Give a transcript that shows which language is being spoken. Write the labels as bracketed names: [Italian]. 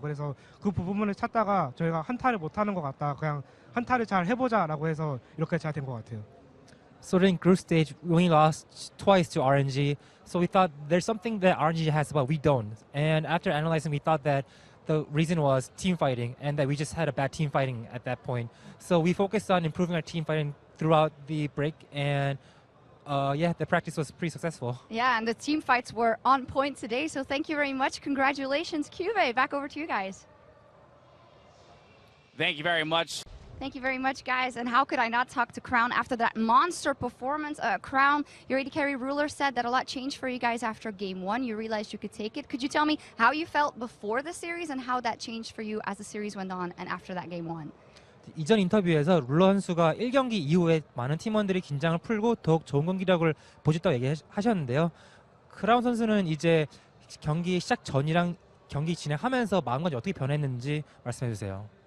[Korean] 그래서 그 부분을 찾다가 저희가 한타를 못하는 것 같다. 그냥 한타를 잘 해보자라고 해서 이렇게 잘 된 것 같아요. [English] So in group stage, we only lost twice to RNG. So we thought there's something that RNG has but we don't. And after analyzing, we thought that the reason was team fighting and that we just had a bad team fighting at that point. So we focused on improving our team fighting throughout the break, and yeah, the practice was pretty successful. Yeah, and the team fights were on point today, so thank you very much. Congratulations, Cuvée. Back over to you guys. Thank you very much. Thank you very much, guys. And how could I not talk to Crown after that monster performance? Crown, your AD carry ruler said that a lot changed for you guys after game one. You realized you could take it. Could you tell me how you felt before the series and how that changed for you as the series went on and after that game one? [Korean] 이전 인터뷰에서 룰러 선수가 1경기 이후에 많은 팀원들이 긴장을 풀고 더욱 좋은 경기력을 보여줬다고 얘기하셨는데요. 크라운 선수는 이제 경기 시작 전이랑 경기 진행하면서 마음가짐이 어떻게 변했는지 말씀해 주세요.